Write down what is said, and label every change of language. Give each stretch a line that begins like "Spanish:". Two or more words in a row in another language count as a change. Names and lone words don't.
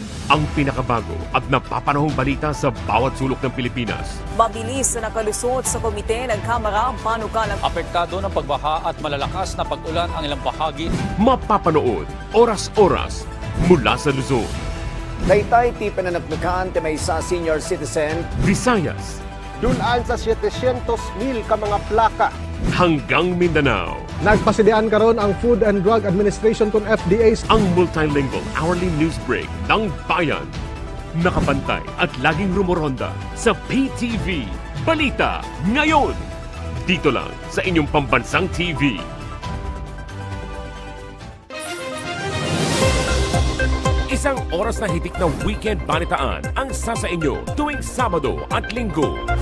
Filipino: Ang pinakabago at napapanahong balita sa bawat sulok ng Pilipinas. Mabilis na nakalusot sa komite ng Kamara ang panukalang apektado ng pagbaha at malalakas na pag-ulan ang ilang bahagi. Mapapanood oras-oras mula sa Luzon,
Iloko: Taytay ti pananaglakan ti maysa
English: senior citizen.
Filipino: Visayas,
Cebuano: Dulaan sa 700,000 ka mga plaka.
Filipino: hanggang Mindanao.
Cebuano: Nagpasidian karon ang Food and Drug Administration kung FDA
Filipino: Ang
English: multilingual hourly news break
Filipino: ng bayan. Nakapantay at laging rumoronda sa PTV Balita ngayon. Dito lang sa inyong pambansang TV. Isang oras na hitik na weekend balitaan ang sasa inyo tuwing Sabado at Linggo.